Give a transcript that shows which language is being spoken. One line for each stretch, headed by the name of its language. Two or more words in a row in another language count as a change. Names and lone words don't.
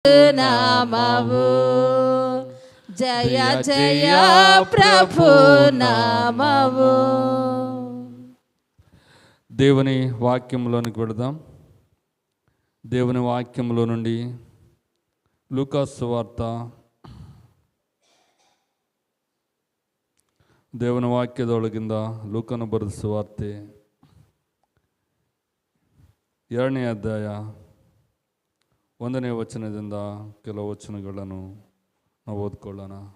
Telugu: నామము జయ జయ ప్రభు నామము. దేవుని వాక్యంలోనికి వెళదాం. దేవుని వాక్యంలో నుండి లూకా సువార్త,
Kannada: ದೇವನ ವಾಕ್ಯದೊಳಗಿಂದ ಲೂಕನ ಬರೆದ ಸುವಾರ್ತೆ 2ನೇ ಅಧ್ಯಾಯ 1ನೇ ವಚನದಿಂದ ಕೆಲವು ವಚನಗಳನ್ನು ನಾವು ಓದ್ಕೊಳ್ಳೋಣ.